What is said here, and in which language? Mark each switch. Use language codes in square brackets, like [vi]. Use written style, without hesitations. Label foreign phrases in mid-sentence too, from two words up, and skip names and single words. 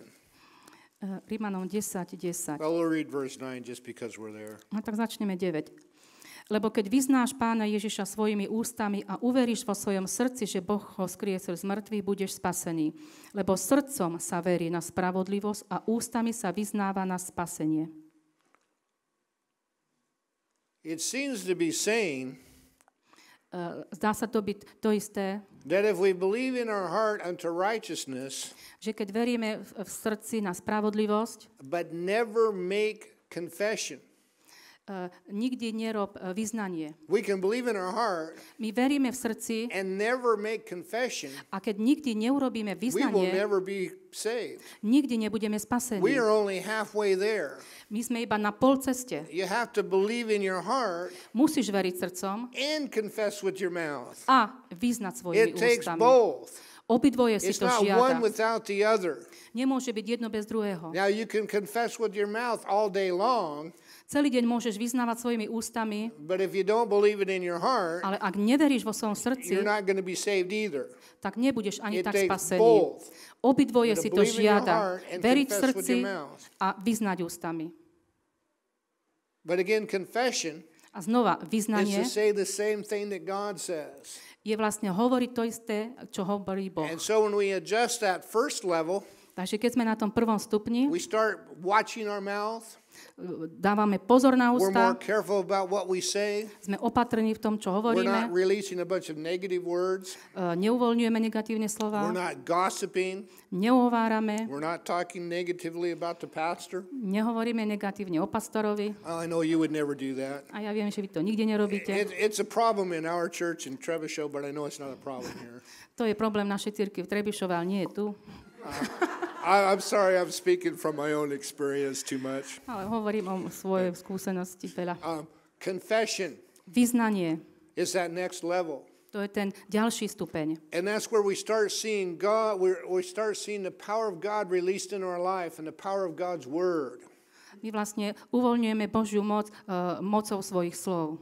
[sk] Rimanom 10:10. [en] Well, we'll read verse 9 just because we're there. [sk] No tak začneme 9. Lebo keď vyznáš Pána Ježiša svojimi ústami a uveríš vo svojom srdci, že Boh ho skriesil z mŕtvych, budeš spasený. Lebo srdcom sa verí na spravodlivosť a ústami sa vyznáva na spasenie. [en] It seems to be saying [sk] Zdá sa to byť to isté, [en] that if we believe in our heart unto righteousness, [sk] že keď veríme v srdci na spravodlivosť, [en] but never make confession. [sk] nikdy nerob vyznanie. [en] We can believe in our heart [sk] My veríme v srdci [en] and never make confession. [sk] a keď nikdy neurobíme [en] We will [sk] vyznanie, [en] never be saved. [sk] nikdy nebudeme spasení. [en] We are only halfway there. [sk] My sme iba na pol ceste. [en] You have to believe in your heart [sk] Musíš veriť srdcom [en] and confess with your mouth. [sk] a vyznať svojimi [en] It takes [sk] ústami. [en] both. [sk] Obidvoje si [en] It's [sk] to [en] not one [sk] žiada. [en] without the other. [sk] Nemôže byť jedno bez druhého. [en] Now you can confess with your mouth all day long, [sk] Celý deň môžeš vyznávať svojimi ústami, [en] but if you don't believe it in your heart, [sk] ale ak neveríš vo svojom [en] you're [sk] srdci, [en] not going to be saved either. [sk] tak nebudeš ani [en] It [sk] tak [en] takes [sk] spasený. [en] both. [sk] Obidvoje [en] To [sk] si to [en] believe in your [sk] žiada. [en] heart and [sk] Veriť v [en] confess with [sk] srdci [en] your mouth. [sk] a vyznať ústami. [en] But again, confession [sk] A znova, [en] is [sk] vyznanie [en] to say the same thing that God says. [sk] je vlastne hovoriť to isté, čo hovorí Boh. [en] And so when we adjust that first level, [sk] Takže keď sme na tom prvom stupni, [en] we start watching our mouth. [sk] dávame pozor na [en] We're more [sk] ústa, [en] careful about what we say. [sk] sme opatrní v tom, čo [en] We're not [sk] hovoríme, [en] releasing a bunch of negative words. [sk] neuvoľňujeme negatívne slova, [en] We're not gossiping. [sk] neuhovárame, [en] We're not talking negatively about the pastor. [sk] nehovoríme negatívne o pastorovi. [en] I know you would never do that. [sk] A ja viem, že vy to nikde nerobíte. [en] It's a problem in our church in Treviso, but I know it's not a problem here. [sk] To je problém našej cirkvi v Trebišove, ale nie je tu. [en] I'm sorry, I'm speaking from my own experience too much. [sk] Ale hovorím o svojej skúsenosti veľa. [en] Confession [sk] Vyznanie, [en] is that next level. [sk] to je ten ďalší stupeň. [en] And that's where we start seeing God, we start seeing the power of God released in our life and the power of God's word. [sk] My vlastne uvoľňujeme Božiu moc mocou svojich slov.